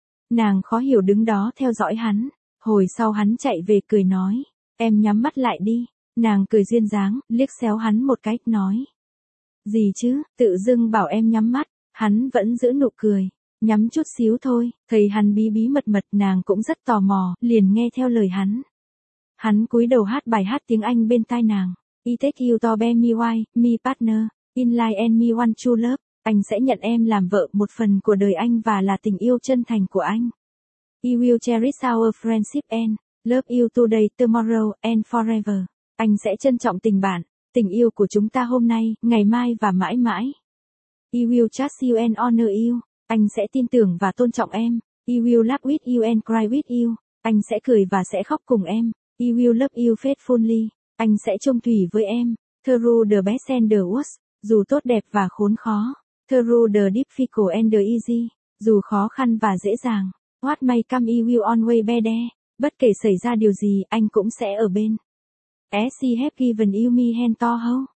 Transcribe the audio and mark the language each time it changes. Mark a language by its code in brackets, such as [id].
[vi] Nàng khó hiểu đứng đó theo dõi hắn, hồi sau hắn chạy về cười nói, em nhắm mắt lại đi, nàng cười duyên dáng, liếc xéo hắn một cách, nói. Gì chứ, tự dưng bảo em nhắm mắt, hắn vẫn giữ nụ cười. Nhắm chút xíu thôi, thấy hắn bí bí mật mật nàng cũng rất tò mò, liền nghe theo lời hắn. Hắn cúi đầu hát bài hát tiếng Anh bên tai nàng. [en] I take you to be my wife, my partner, in life and my one true love. [vi] Anh sẽ nhận em làm vợ một phần của đời anh và là tình yêu chân thành của anh. [en] I will cherish our friendship and love you today, tomorrow, and forever. [vi] Anh sẽ trân trọng tình bạn, tình yêu của chúng ta hôm nay, ngày mai và mãi mãi. [en] I will trust you and honor you. [vi] Anh sẽ tin tưởng và tôn trọng em. [en] I will laugh with you and cry with you. [vi] Anh sẽ cười và sẽ khóc cùng em. [en] I will love you faithfully. [vi] Anh sẽ chung thủy với em. [en] Through the best and the worst. [vi] Dù tốt đẹp và khốn khó. [en] Through the difficult and the easy. [vi] Dù khó khăn và dễ dàng. [en] What may come, I will always be there. [vi] Bất kể xảy ra điều gì, anh cũng sẽ ở bên. [en] As he has given you me hand to hold.